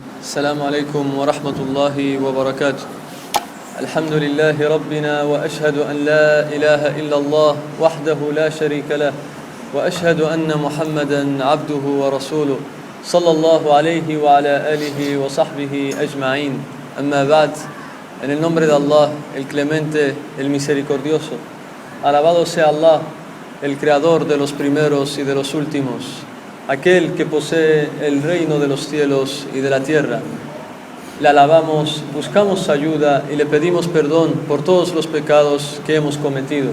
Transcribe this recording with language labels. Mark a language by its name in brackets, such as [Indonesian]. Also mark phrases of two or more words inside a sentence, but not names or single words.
[Arabic] السلام عليكم ورحمة الله وبركاته. الحمد لله ربنا وأشهد أن لا إله إلا الله وحده لا شريك له وأشهد أن محمدا عبده ورسوله صلى الله عليه وعلى آله وصحبه أجمعين. أما بعد. [Spanish] En el nombre de Allah, el Clemente, el Misericordioso, alabado sea Allah, el Creador de los primeros y de los últimos, aquel que posee el reino de los cielos y de la tierra. Le alabamos, buscamos ayuda y le pedimos perdón por todos los pecados que hemos cometido.